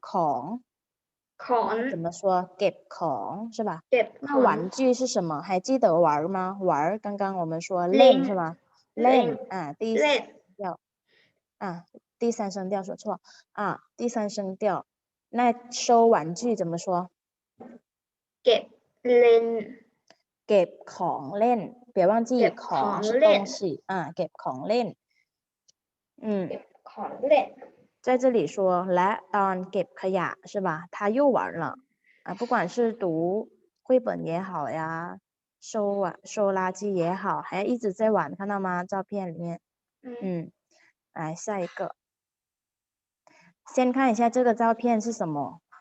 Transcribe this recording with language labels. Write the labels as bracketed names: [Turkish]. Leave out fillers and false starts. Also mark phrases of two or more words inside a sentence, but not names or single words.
[Chinese] ของ怎么说？ [Thai] เก็บของ [Chinese] 是吧？那玩具是什么？还记得玩吗？玩刚刚我们说len是吧？len第三声调说错第三声调。那收玩具怎么说？ [Thai] เก็บเล่น เก็บของเล่น [Chinese] 别忘记 [Thai] ของ [Chinese] 是东西 [Thai] เก็บของเล่น ของเล่น [Chinese] 在这里说 [Thai] และตอนเก็บขยะ [Chinese] 是吧？他又玩了不管是读绘本也好呀，收垃圾也好，还一直在玩，看到吗？照片里面来下一个，先看一下这个照片是什么。